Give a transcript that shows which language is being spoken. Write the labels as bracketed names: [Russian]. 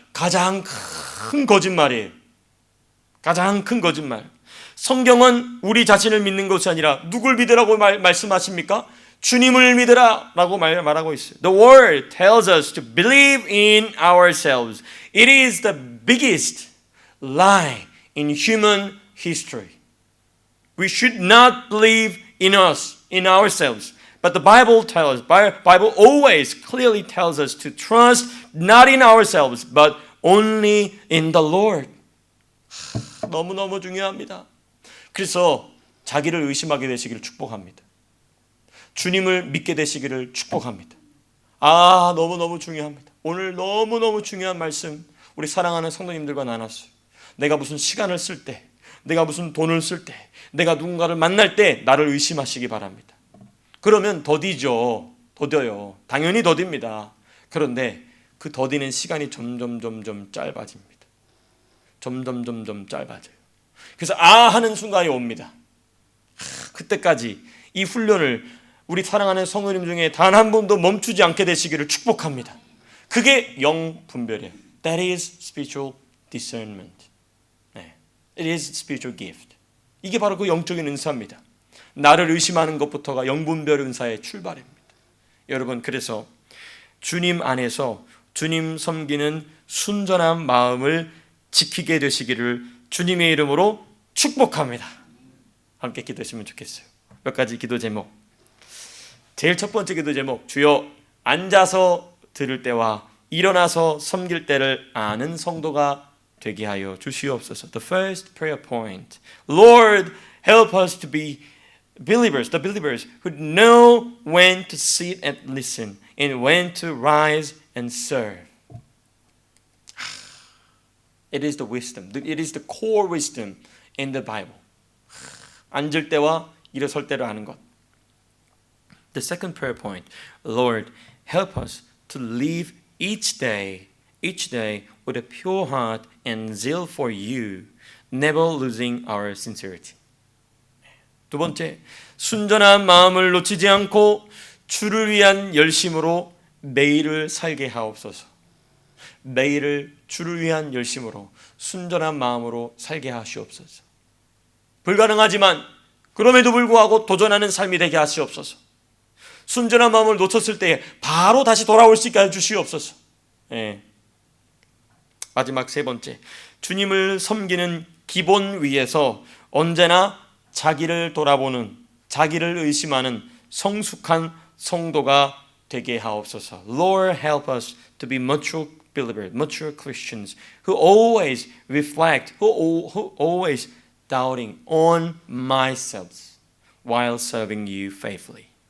[Korean] 가장 큰 거짓말이에요. 가장 큰 거짓말. 성경은 우리 자신을 믿는 것이 아니라 누굴 믿으라고 말씀하십니까? 주님을 믿으라라고 말하고 있어요. [English] The word tells us to believe in ourselves. It is the biggest lie in human history. We should not believe in us, in ourselves. But the Bible tells us, Bible always clearly tells us to trust not in ourselves, but only in the Lord. [Korean] 너무너무 중요합니다. 그래서 자기를 의심하게 되시기를 축복합니다. 주님을 믿게 되시기를 축복합니다. 너무너무 중요합니다. 오늘 너무너무 중요한 말씀 우리 사랑하는 성도님들과 나눴어요. 내가 무슨 시간을 쓸 때, 내가 무슨 돈을 쓸 때, 내가 누군가를 만날 때 나를 의심하시기 바랍니다. 그러면 더뎌요. 당연히 더딥니다. 그런데 그 더디는 시간이 점점 짧아집니다. 점점 짧아져요. 그래서 하는 순간이 옵니다. 그때까지 이 훈련을 우리 사랑하는 성도님 중에 단 한 분도 멈추지 않게 되시기를 축복합니다. 그게 영 분별이에요. [English] That is spiritual discernment. It is spiritual gift. [Korean] 이게 바로 그 영적인 은사입니다. 나를 의심하는 것부터가 영분별 은사의 출발입니다. 여러분, 그래서 주님 안에서 주님 섬기는 순전한 마음을 지키게 되시기를 주님의 이름으로 축복합니다. 함께 기도했으면 좋겠어요. 몇 가지 기도 제목. 제일 첫 번째 기도 제목, 주여 앉아서 들을 때와 일어나서 섬길 때를 아는 성도가 되게 하여 주시옵소서. [English] The first prayer point. Lord, help us to be believers, the believers who know when to sit and listen and when to rise and serve. It is the wisdom. It is the core wisdom in the Bible. [Korean] 앉을 때와 일어설 때를 아는 것. [English] The second prayer point, Lord, help us to live each day with a pure heart and zeal for you, never losing our sincerity. [Korean] 두 번째, 순전한 마음을 놓치지 않고 주를 위한 열심으로 매일을 살게 하옵소서. 매일을 주를 위한 열심으로 순전한 마음으로 살게 하시옵소서. 불가능하지만 그럼에도 불구하고 도전하는 삶이 되게 하시옵소서. 순전한 마음을 놓쳤을 때 바로 다시 돌아올 수 있게 해주시옵소서. 예. 마지막 세 번째, 주님을 섬기는 기본 위에서 언제나 자기를 돌아보는, 자기를 의심하는 성숙한 성도가 되게 하옵소서. [English] Lord, help us to be mature believers, mature Christians who always reflect, who always doubting on myself while serving you faithfully.